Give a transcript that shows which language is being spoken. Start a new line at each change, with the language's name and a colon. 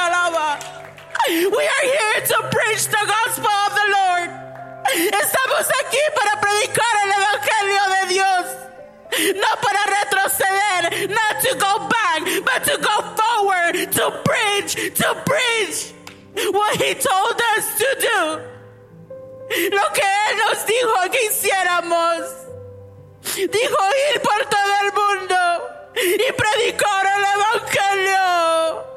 English: We are here to preach the gospel of the Lord.
Spanish: Estamos aquí para predicar el evangelio de Dios. No para retroceder,
English: not to go back, but to go forward, to preach what he told us to do.
Spanish: Lo que él nos dijo que hiciéramos. Dijo ir por todo el mundo y predicar el evangelio.